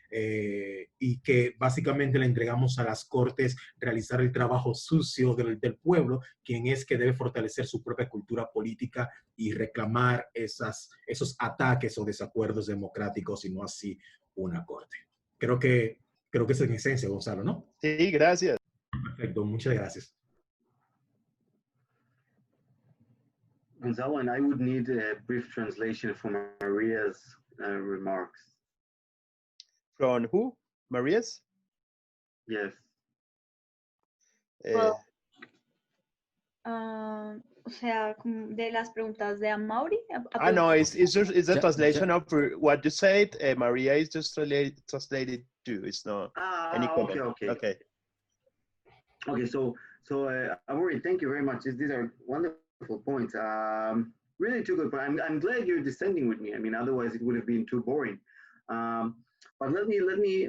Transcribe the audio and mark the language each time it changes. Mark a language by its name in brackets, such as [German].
[Spanish] Y que básicamente le entregamos a las cortes realizar el trabajo sucio del pueblo, quien es que debe fortalecer su propia cultura política y reclamar esos ataques o desacuerdos democráticos y no así una corte. Creo que es en esencia, Gonzalo, ¿no? Sí, gracias. Perfecto, muchas gracias. [English] Gonzalo, and I would need a brief translation for Maria's remarks. From who? Maria's? Yes. Well, [Spanish] O sea, de las preguntas de Amaury. [English] No, it's a translation of what you said. Maria is just translated to. It's not any comment. Okay. So Amaury, thank you very much. These are wonderful points. Really two good points. I'm glad you're dissenting with me. I mean, otherwise it would have been too boring. But let me.